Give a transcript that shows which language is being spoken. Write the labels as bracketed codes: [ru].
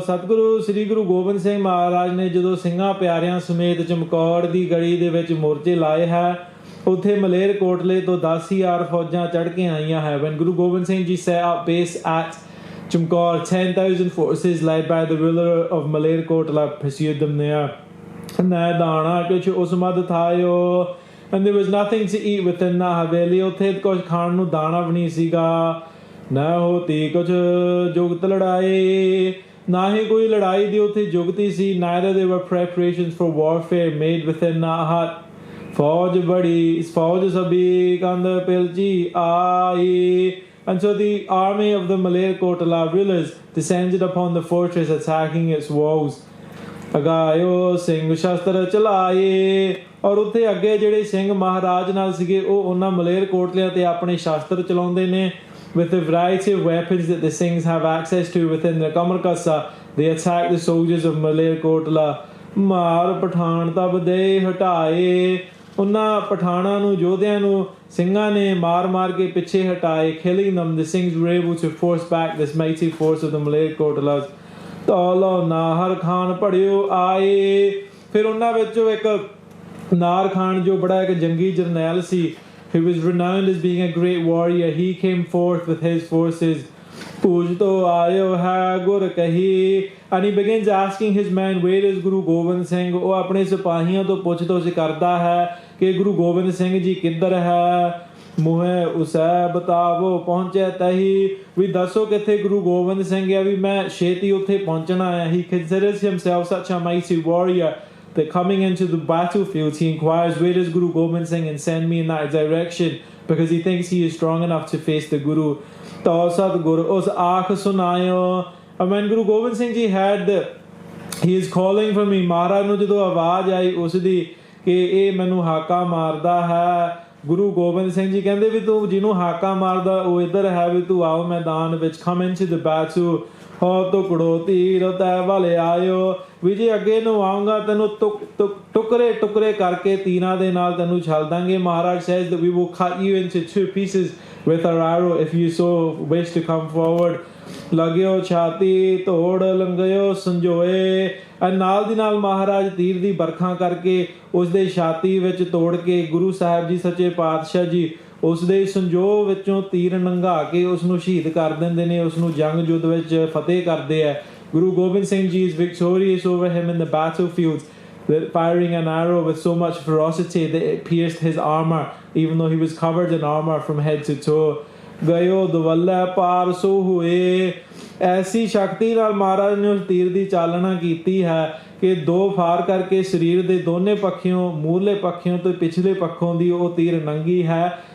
[pa] ਸਤਿਗੁਰੂ ਸ੍ਰੀ ਗੁਰੂ ਗੋਬਿੰਦ ਸਿੰਘ ਮਹਾਰਾਜ ਨੇ ਜਦੋਂ ਸਿੰਘਾਂ ਪਿਆਰਿਆਂ ਸਮੇਤ ਚਮਕੌਰ ਦੀ ਗੜੀ ਦੇ ਵਿੱਚ ਮੋਰਚੇ ਲਾਏ ਹੈ, ਉੱਥੇ ਮਲੇਰ ਕੋਟਲੇ ਤੋਂ 10,000 ਫੌਜਾਂ ਚੜ੍ਹ ਕੇ ਆਈਆਂ ਹੈ। [en] When Guru Gobind Singh Ji set up base at Chamkaur, 10,000 forces led by the ruler of Malerkotla pursued them there. [pa] ਨਾ ਦਾਣਾ ਕੁਛ ਉਸ ਮਦ ਥਾਇਓ, [en] and there was nothing to eat within that haveli. [pa] ਉੱਥੇ ਕੁਛ ਖਾਣ ਨੂੰ ਦਾਣਾ ਵੀ ਨਹੀਂ ਸੀਗਾ। ਨਾ ਹੋਤੀ ਕੁਛ ਜੁਗਤ ਲੜਾਈ, ਨਾ ਹੀ ਕੋਈ ਲੜਾਈ ਦੀ ਉੱਥੇ ਜੁਗਤੀ ਸੀ। [en] Neither there were preparations for warfare made within that hut. [pa] ਫੌਜ ਬੜੀ ਫੌਜ ਸਭੀ ਕੰਧ ਪਿਲਜੀ ਆਈ। [en] And so the army of the Malerkotla rulers descended upon the fortress, attacking its walls. [pa] ਅਗਾਇਓ Singh ਸ਼ਸਤਰ ਚਲਾਏ, ਔਰ ਉੱਥੇ ਅੱਗੇ ਜਿਹੜੇ ਸਿੰਘ ਮਹਾਰਾਜ ਨਾਲ ਸੀਗੇ ਉਹ ਉਹਨਾਂ ਮਲੇਰ ਕੋਟਲਿਆਂ ਤੇ ਆਪਣੇ ਸ਼ਸਤਰ ਚਲਾਉਂਦੇ ਨੇ। [en] With the variety of weapons that the Singhs have access to within the Kamarkasa, they attack the soldiers of Malerkotla. [pa] ਮਾਰ ਪਠਾਨ ਤਬ ਦੇ ਹਟਾਏ, ਉਹਨਾਂ ਪਠਾਨਾਂ ਨੂੰ ਯੋਧਿਆਂ ਨੂੰ ਸਿੰਘਾਂ ਨੇ ਮਾਰ ਕੇ ਪਿੱਛੇ ਹਟਾਏ। [en] Killing them, the Singhs were able to force back this mighty force of the Malerkotlas. [pa] ਤੌਲੋ ਨਾਹਰ ਖਾਨ ਪੜਿਓ ਆਏ। ਫਿਰ ਉਹਨਾਂ ਵਿੱਚੋਂ ਇੱਕ ਨਾਰ ਖਾਨ ਜੋ ਬੜਾ ਇੱਕ ਜੰਗੀ ਜਰਨੈਲ ਸੀ, [en] who was renowned as being a great warrior, he came forth with his forces. [pa] Pooj to aayo hai gur kahi. [en] And he begins asking his men, where is Guru Gobind Singh? [pa] ਉਹ ਆਪਣੇ ਸਿਪਾਹੀਆਂ ਤੋਂ ਪੁੱਛ ਤੋਛ ਕਰਦਾ ਹੈ ਕਿ ਗੁਰੂ ਗੋਬਿੰਦ ਸਿੰਘ ਜੀ ਕਿੱਧਰ ਹੈ? ਮੂਹੇ ਉਸੈ ਬਤਾਵੋ ਪਹੁੰਚੇ ਤਹੀ, ਵੀ ਦੱਸੋ ਕਿੱਥੇ ਗੁਰੂ ਗੋਬਿੰਦ ਸਿੰਘ ਹੈ, ਵੀ ਮੈਂ ਛੇਤੀ ਉੱਥੇ ਪਹੁੰਚਣਾ ਹੈ. [en] He considers himself such a mighty warrior that coming into the battlefield he inquires, where is Guru Gobind Singh, and send me in that direction, because he thinks he is strong enough to face the Guru. [pa] ਤਾਂ ਸਤਿਗੁਰ ਉਸ ਆਖ ਸੁਨਾਇਓ. [en] And when Guru Gobind Singh Ji heard that he is calling for me, [pa] ਮਹਾਰਾਜ ਨੂੰ ਜਦੋਂ ਆਵਾਜ਼ ਆਈ ਉਸ ਦੀ ਕਿ ਇਹ ਮੈਨੂੰ ਹਾਕਾ ਮਾਰਦਾ ਹੈ, ਗੁਰੂ ਗੋਬਿੰਦ ਸਿੰਘ ਜੀ ਕਹਿੰਦੇ ਵੀ ਤੂੰ ਜਿਹਨੂੰ ਹਾਕਾ ਮਾਰਦਾ ਉਹ ਇੱਧਰ ਹੈ, ਵੀ ਤੂੰ ਆਓ ਮੈਦਾਨ ਵਿੱਚ. [en] come into the battle. [pa] ਹੋ ਟੁਕੜੋ ਤੀਰ ਤੈ ਵਾਲੇ ਆਇਓ, ਵੀ ਜੇ ਅੱਗੇ ਨੂੰ ਆਊਂਗਾ ਤੈਨੂੰ ਟੁਕੜੇ ਟੁਕੜੇ ਕਰਕੇ ਤੀਰਾਂ ਦੇ ਨਾਲ ਤੈਨੂੰ ਛਲ ਦਾਂਗੇ. [en] Maharaj says that we will cut you into 2 pieces with our arrow if you so wish to come forward. [pa] ਲਗਿਓ ਛਾਤੀ ਧੋੜ ਲੰਘਿਓ ਸੰਜੋਏ. ਨਾਲ ਦੀ ਨਾਲ ਮਹਾਰਾਜ ਤੀਰ ਦੀ ਬਰਖਾ ਕਰਕੇ ਉਸ ਦੇ ਛਾਤੀ ਵਿੱਚ ਤੋੜ ਕੇ ਗੁਰੂ ਸਾਹਿਬ ਜੀ ਸੱਚੇ ਪਾਤਸ਼ਾਹ ਜੀ ਉਸ ਦੇ ਸੰਜੋਗ ਵਿੱਚੋਂ ਤੀਰ ਨੰਘਾ ਕੇ ਉਸ ਨੂੰ ਸ਼ਹੀਦ ਕਰ ਦਿੰਦੇ ਨੇ, ਉਸ ਨੂੰ ਜੰਗ ਯੁੱਧ ਵਿੱਚ ਫਤਿਹ ਕਰਦੇ ਹੈ. [en] Guru Gobind Singh ji is victorious over him in the battlefield, firing an arrow with so much ferocity that it pierced his armor, even though he was covered in armor from head to toe. [pa] ਗਇਓ ਦਵੱਲੇ ਪਾਰ ਸੋ ਹੋਏ. ਐਸੀ ਸ਼ਕਤੀ ਨਾਲ ਮਹਾਰਾਜ ਨੇ ਉਸ ਤੀਰ ਦੀ ਚਾਲਨਾ ਕੀਤੀ ਹੈ ਕਿ 2 ਫਾਰ ਕਰਕੇ ਸਰੀਰ ਦੇ ਦੋਨੇ ਪੱਖਿਓਂ, ਮੂਹਰਲੇ ਪੱਖਿਓਂ ਤੇ ਪਿਛਲੇ ਪੱਖੋਂ ਦੀ ਉਹ ਤੀਰ ਨੰਗੀ ਹੈ.